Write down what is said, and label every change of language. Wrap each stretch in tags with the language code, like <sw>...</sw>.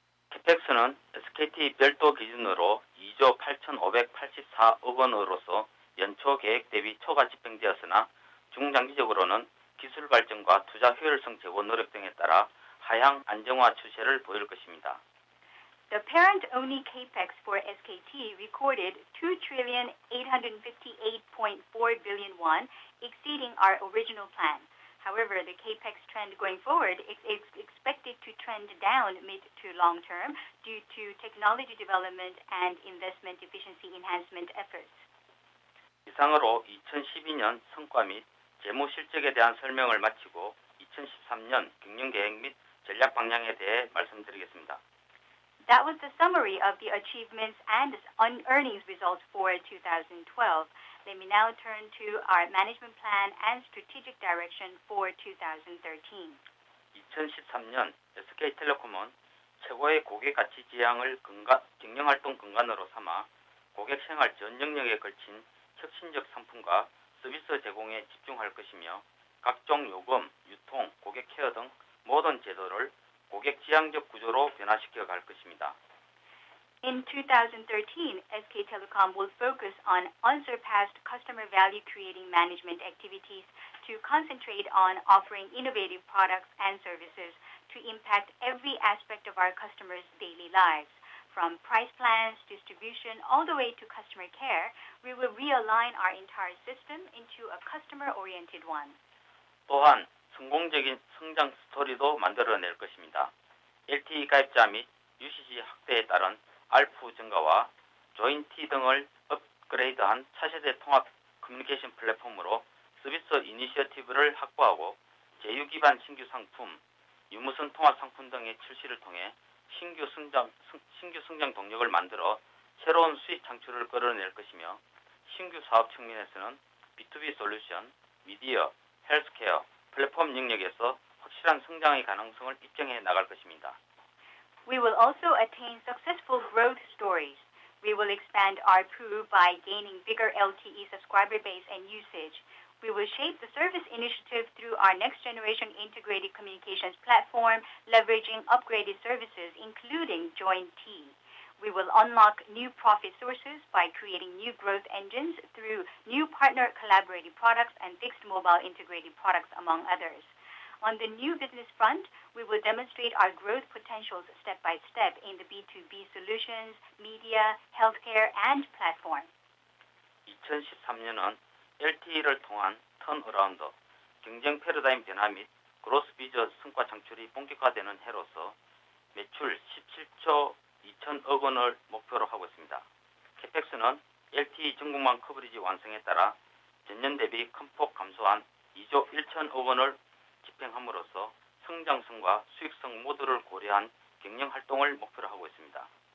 <ko>캐펙스는 SKT 별도 기준으로 2조 8,584억 원으로서 연초 계획 대비 초과 집행되었으나 중장기적으로는 기술 발전과 투자 효율성 제고 노력 등에 따라 하향 안정화 추세를 보일 것입니다.</ko> <en>The parent-only capex for SKT recorded 2,858.4 billion won, exceeding our original plan. However, the capex trend going forward is expected to trend down mid to long term due to technology development and investment efficiency enhancement efforts.</en> <ko>이상으로 2012년 성과 및 재무 실적에 대한 설명을 마치고 2013년 경영 계획 및 전략 방향에 대해 말씀드리겠습니다.</ko> <en>That was the summary of the achievements and earnings results for 2012. Let me now turn to our management plan and strategic direction for 2013.</en> <ko>2013년 SK텔레콤은 최고의 고객 가치 지향을 경영활동 근간으로 삼아 고객 생활 전 영역에 걸친 혁신적 상품과 서비스 제공에 집중할 것이며 각종 요금, 유통, 고객 케어 등 모든 제도를 고객 지향적 구조로 변화시켜 갈 것입니다.</ko> <en>In 2013, SK Telecom will focus on unsurpassed customer value creating management activities to concentrate on offering innovative products and services to impact every aspect of our customers' daily lives. From price plans, distribution, all the way to customer care, we will realign our entire system into a customer-oriented one.</en> <ko>또한 성공적인 성장 스토리도 만들어낼 것입니다. LTE 가입자 및 유시지 확대에 따른 ARPU 증가와 조인티 등을 업그레이드한 차세대 통합 커뮤니케이션 플랫폼으로 서비스 이니셔티브를 확보하고 제휴 기반 신규 상품, 유무선 통합 상품 등의 출시를 통해 신규 성장 동력을 만들어 새로운 수익 창출을 끌어낼 것이며 신규 사업 측면에서는 B2B 솔루션, 미디어, 헬스케어, 플랫폼 영역에서 확실한 성장의 가능성을 입증해 나갈 것입니다.</ko> <en>We will also attain successful growth stories. We will expand ARPU by gaining bigger LTE subscriber base and usage. We will shape the service initiative through our next-generation integrated communications platform, leveraging upgraded services, including Joint T. We will unlock new profit sources by creating new growth engines through new partner collaborative products and fixed mobile integrated products, among others. On the new business front, we will demonstrate our growth potentials step by step in the B2B solutions, media, healthcare, and platform.</en> <ko>2013년은 LTE를 통한 턴어라운드, 경쟁 패러다임 변화 및 그로스 비전 성과 창출이 본격화되는 해로서 매출 17조 2천억 원을 목표로 하고 있습니다. 캐펙스는 LTE 전국망 커버리지 완성에 따라 전년 대비 큰 폭 감소한 2조 1천억 원을 집행함으로써 성장성과 수익성 모두를 고려한 경영 활동을 목표로 하고 있습니다.</ko>